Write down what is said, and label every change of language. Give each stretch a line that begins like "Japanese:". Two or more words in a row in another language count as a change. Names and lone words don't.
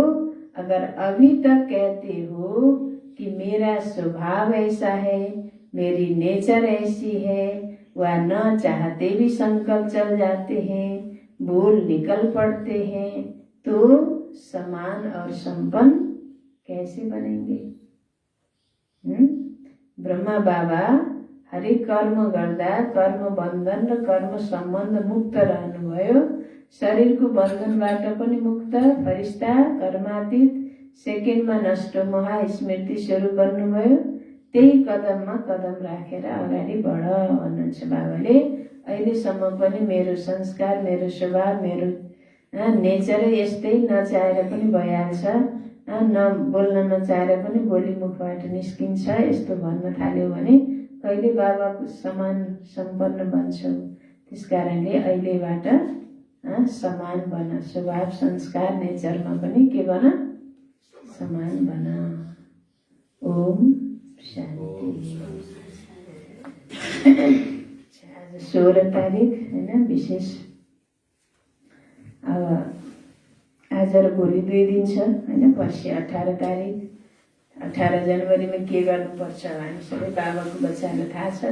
Hindi: अगर अभी तक कहते हो कि मेरा स्वभाव ऐसा है, मेरी नेचर ऐसी है, वह न चाहते भी संकल्प चल जाते हैं, बोल निकल पड़ते हैं, तो समान और संपन्न कैसे बनेंगे?
Nepali: ब्रह्मा बाबा हरेक कर्म गर्दा कर्म बन्धन र कर्म सम्बन्ध मुक्त रहनुभयो। शरीरको बन्धनबाट पनि मुक्त फरिश्ता कर्मातीत सेकेन्डमा नष्ट महा स्मृति स्वरूप बन्नुभयो। त्यही कदममा कदम राखेर अगाडि बढ भन्नुहुन्छ बाबाले। अहिलेसम्म पनि मेरो संस्कार, मेरो स्वभाव, मेरो नेचरै यस्तै, नचाहेर पनि भइहाल्छ, बोल्न नचाहेर पनि बोली मुखबाट निस्किन्छ, यस्तो भन्न थाल्यो भने कहिले बाबाको समान सम्पन्न बन्छौ। त्यस कारणले अहिलेबाट समान बन, स्वभाव, संस्कार, नेचरमा पनि के बन, समान बन। ओम शान्ति। आज 16 तारिक होइन, विशेष अब आज र भोलि 2 दिन छ होइन। पर्सि 18 तारिक, 18 जनवरीमा के गर्नुपर्छ हामी सबै बाबाको बच्चाहरूलाई थाहा छ।